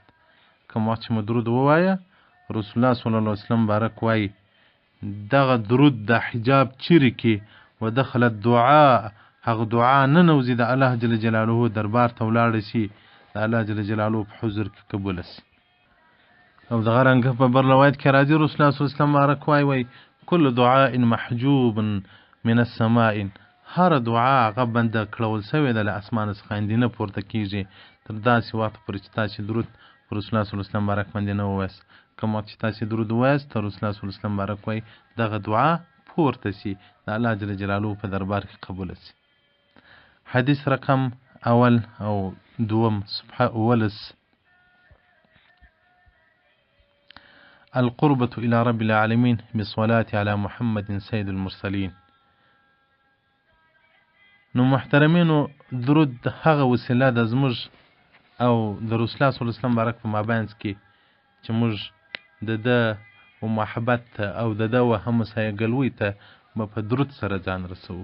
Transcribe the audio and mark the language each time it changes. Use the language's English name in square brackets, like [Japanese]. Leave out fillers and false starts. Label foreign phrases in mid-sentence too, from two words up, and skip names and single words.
[Pashto] کوم وخت چې مو درود ووایه، رسول الله [Arabic] صلی الله علیه وسلم [Pashto] مبارک وایي دغه درود د حجاب چیرې کې [Arabic] ودخل الدعاء، [Pashto] هغه دعا ننوځي د الله [Arabic] جل جلاله [Pashto] دربار ته ولاړه شي، د الله [Arabic] جل جلاله [Pashto] په حضور کې قبوله شي. او دغه رنګه په بل روایت کې راځي، رسول الله [Arabic] صلی الله علیه وسلم [Pashto] مبارک وایي [Arabic] کل دعاء محجوب من السماء، [Pashto] هر دعا هغه بنده کړول سوې ده له اسمانه څخه اندې نه پورته کېږي تر داسې وخته پورې چې تاسې درود په رسول الله [Arabic] صلی الله علیه وسلم [Pashto] مبارک باندې نه ووایاست. کوم وخت چې تاسې درود ووایاست، رسول الله [Arabic] صلی الله علیه وسلم [Pashto] مبارک وایي دغه دعا پورته شي، د الله [Arabic] جل جلاله [Pashto] په دربار کې قبوله شي. حدیث رقم اول او دوم صفحه اولس. [Arabic] القربة إلى رب العالمين بالصلاة على محمد سيد المرسلين. [Pashto] نو محترمینو، درود هغه وسیله ده زموږ او د رسول الله [Arabic] صلی الله علیه وسلم [Pashto] مبارک په مابینځ کې چې موږ د ده و محبت ته او د ده و همسایه‌ګلوۍ ته به په درود سره ځان رسوو.